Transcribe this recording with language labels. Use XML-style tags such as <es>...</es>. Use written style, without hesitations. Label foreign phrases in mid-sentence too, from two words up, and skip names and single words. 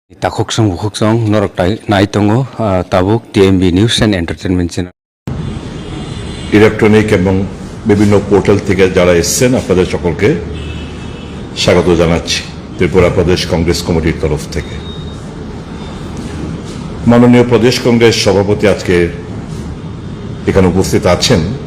<trp>Takoksong bukoksong norok naitongo tabuk TMB News and Entertainment Channel</trp> <bn>ইলেকট্রনিক এবং বিভিন্ন পোর্টাল থেকে যারা এসেছেন আপনাদের সকলকে স্বাগত জানাচ্ছি ত্রিপুরা প্রদেশ কংগ্রেস কমিটির তরফ থেকে। মাননীয় প্রদেশ কংগ্রেস সভাপতি আজকে এখানে উপস্থিত আছেন।</bn>